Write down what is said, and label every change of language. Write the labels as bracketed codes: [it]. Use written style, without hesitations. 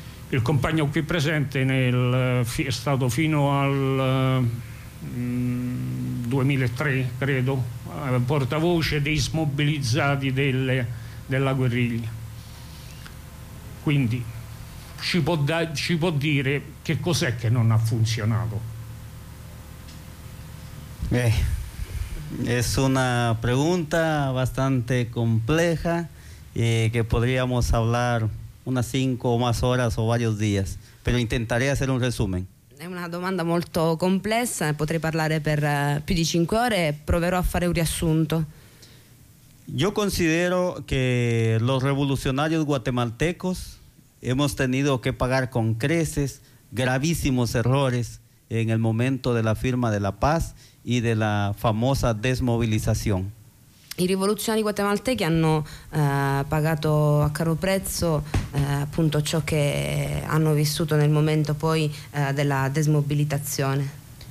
[it] Il compagno qui presente è stato fino al 2003, credo, portavoce dei smobilizzati della guerriglia. Quindi ci può dire che cos'è che non ha funzionato? [es] Es una pregunta bastante compleja que podríamos hablar unas 5 o más horas o varios días, pero intentaré hacer un resumen. [it] È una domanda molto complessa, potrei parlare per più di 5 ore e proverò a fare un riassunto. [es] Yo considero que los revolucionarios guatemaltecos hemos tenido que pagar con creces gravísimos errores en el momento de la firma de la paz y de la famosa desmovilización. [it] I rivoluzionari guatemaltechi hanno pagato a caro prezzo appunto ciò che hanno vissuto nel momento poi della desmobilitazione.